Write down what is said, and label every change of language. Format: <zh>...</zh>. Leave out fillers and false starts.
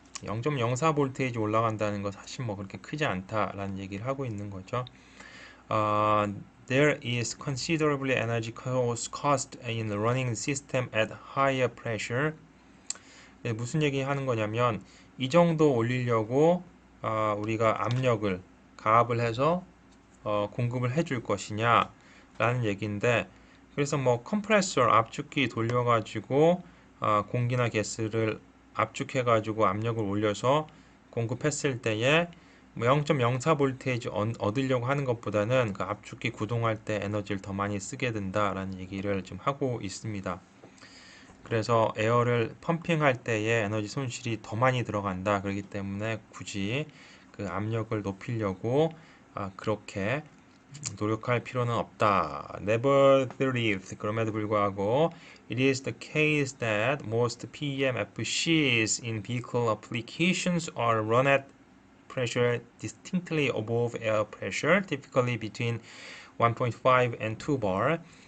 <ko>0.04 볼테이지 올라간다는 거 사실 뭐 그렇게 크지 않다라는 얘기를 하고 있는 거죠.</ko> <en>There is considerably energy cost in running the system at higher pressure.</en> <ko>네, 무슨 얘기 하는 거냐면 이 정도 올리려고 우리가 압력을 가압을 해서 공급을 해줄 것이냐 라는 얘기인데, 그래서 뭐 컴프레서 압축기 돌려가지고 공기나 가스를 압축해가지고 압력을 올려서 공급했을 때에 뭐 0.04 볼테이지 얻으려고 하는 것보다는 그 압축기 구동할 때 에너지를 더 많이 쓰게 된다라는 얘기를 지금 하고 있습니다. 그래서 에어를 펌핑할 때에 에너지 손실이 더 많이 들어간다. 그렇기 때문에 굳이 그 압력을 높이려고 그렇게 노력할 필요는 없다.</ko> <en>Nevertheless,</en> <ko>그럼에도 불구하고</ko> <en>it is the case that most PEMFCs in vehicle applications are run at pressure distinctly above air pressure, typically between 1.5 and 2 bar.</en>